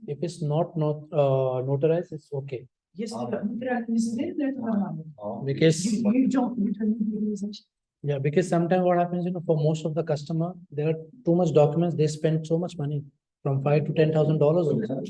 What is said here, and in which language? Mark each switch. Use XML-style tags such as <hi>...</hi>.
<en>if it's not notarized, it's okay.</en> <ru>Если нотариально не заверено, это нормально.</ru> <en>Because, You don't need to use it. yeah, because sometimes what happens, for most of the customer, there are too much documents, they spend so much money, from $5,000 to $10,000.</en>